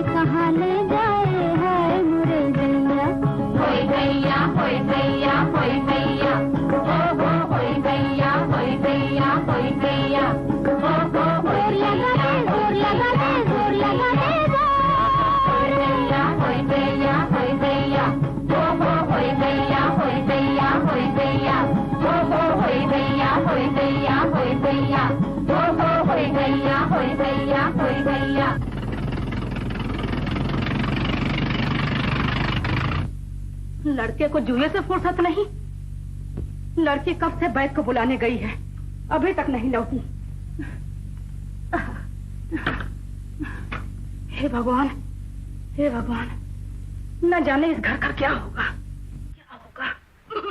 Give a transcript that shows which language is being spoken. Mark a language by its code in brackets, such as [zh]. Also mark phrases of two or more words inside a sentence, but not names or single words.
[hi] कहाँ ले जाए है मुरे गैया। होय गैया होय गैया होय गैया, हो होय गैया होय गैया होय गैया, हो होय गैया जोर लगा रे जोर लगा रे होय गैया होय गैया होय गैया, हो होय गैया होय गैया होय गैया, हो होय गैया होय गैया होय गैया, हो होय गैया होय गैया होय गैया। लड़के को जुए से फुर्सत नहीं। लड़की कब से बैग को बुलाने गई है, अभी तक नहीं लौटी। हे भगवान, हे भगवान, न जाने इस घर का क्या होगा, क्या होगा।